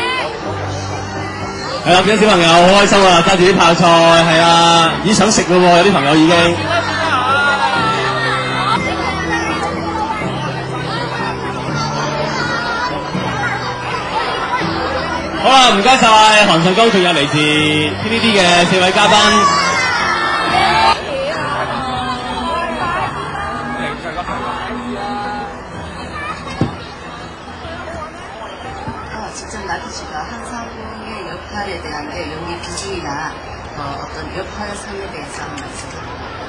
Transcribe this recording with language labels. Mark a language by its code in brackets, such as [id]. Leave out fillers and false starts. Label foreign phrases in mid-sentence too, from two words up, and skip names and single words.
[yue] 係啦，見到小朋友好開心啊，揸住啲泡菜，係啊，已經想食咯喎，有啲朋友已經。好啦，唔該晒韓相公，仲有嚟自 TVB 嘅4位嘉賓。 [ko] 직접 맡으시고 한상봉의 역할에 대한 게 연기 비중이나 어떤 역할상에 대해서 한번 말씀해주세요.